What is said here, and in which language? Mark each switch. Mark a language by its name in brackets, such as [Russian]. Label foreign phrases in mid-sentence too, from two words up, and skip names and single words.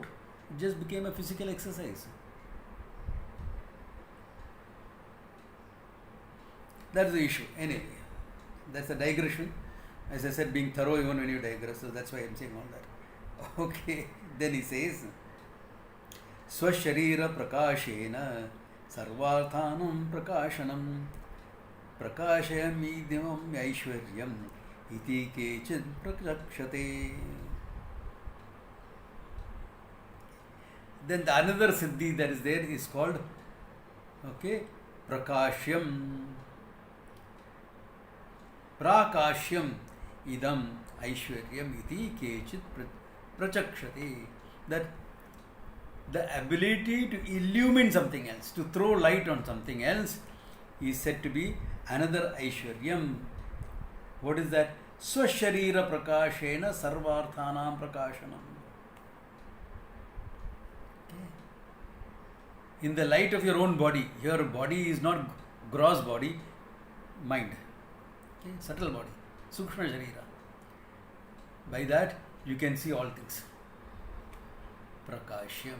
[English] It just became a physical exercise. That's the issue. Anyway, that's a digression. As I said, being thorough even when you digress. So that's why I'm saying all that. Okay. Then he says, [Sanskrit] Swasharira prakashena sarvarthanam prakashanam prakashayamidimam aishwaryam iti kechid prakshate. [English] Then the another siddhi that is there is called prakashyam. [Sanskrit] Prakashyam idam Aishwaryam iti kechit prachakshate. [English] That the ability to illumine something else, to throw light on something else, is said to be another Aishwaryam. What is that? [Sanskrit] Swasharira prakashena sarvarthanam prakashanam. [English] In the light of your own body, your body is not gross body, mind. Okay? Subtle body, [Sanskrit] Sukshma Sharira. [English] By that, you can see all things. Prakashyam.